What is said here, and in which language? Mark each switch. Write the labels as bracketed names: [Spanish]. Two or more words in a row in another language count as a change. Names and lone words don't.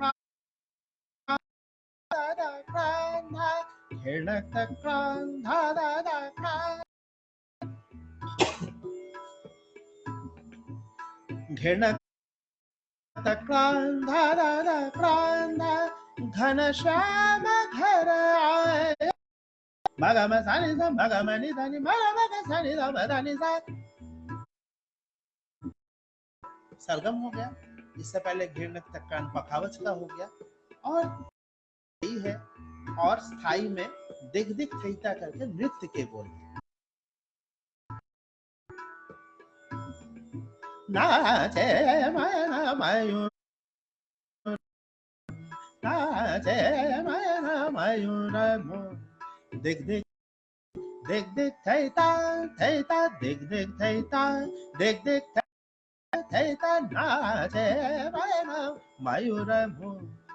[Hindi] दादा क्रांता घेरनक्ता क्रांता दादा क्रांता घेरनक्ता क्रांता दादा क्रांता घनश्याम घर आए मगम सानि सा मगम नि धनि मगम सानि सा धनि सा सरगम हो गया। इससे पहले घृणक तक कान पखावज का हो गया, और यही है, और स्थाई में दिग दिग थैता करके नृत्य के बोल। नाचे मैना मयूर, नाचे मैना मयूर मोर, दिग दिग दिग दिग थैता थैता, दिग दिग थैता, दिग दिग थैता, नाचे मैना मयूर मोर।